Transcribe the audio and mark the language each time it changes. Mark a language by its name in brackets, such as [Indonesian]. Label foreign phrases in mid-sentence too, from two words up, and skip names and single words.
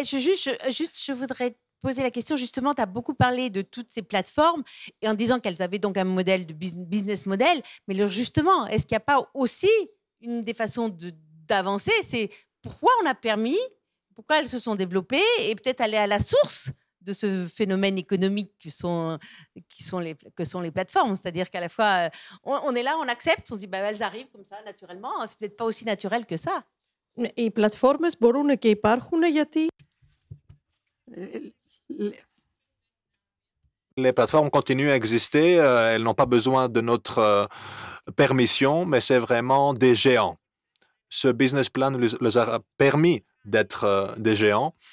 [French] Je voudrais poser la question, justement, tu as beaucoup parlé de toutes ces plateformes et en disant qu'elles avaient donc un modèle de [English] business model, [French] mais justement, est-ce qu'il n'y a pas aussi une des façons d'avancer, c'est pourquoi on a permis, pourquoi elles se sont développées et peut-être aller à la source de ce phénomène économique que sont les plateformes. C'est-à-dire qu'à la fois, on est là, on accepte, on se dit, bah, elles arrivent comme ça, naturellement. C'est peut-être pas aussi naturel que ça. Et plateformes, [Greek] μπορούν και υπάρχουν γιατί [French] Les plateformes continuent à exister, elles n'ont pas besoin de notre permission, mais c'est vraiment des géants. Ce [English] business plan [French] leur a permis d'être des géants.